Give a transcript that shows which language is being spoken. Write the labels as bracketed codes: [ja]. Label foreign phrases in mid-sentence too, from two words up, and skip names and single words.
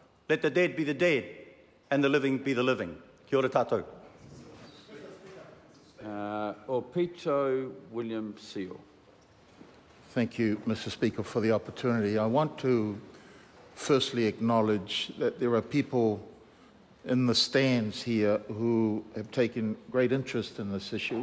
[en] Let the dead be the dead and the living be the living. [mi] Kia ora tātou. [en] Aupito William Sio. Thank you, Mr. Speaker, for the opportunity. I want to firstly acknowledge that there are people in the stands here who have taken great interest in this issue.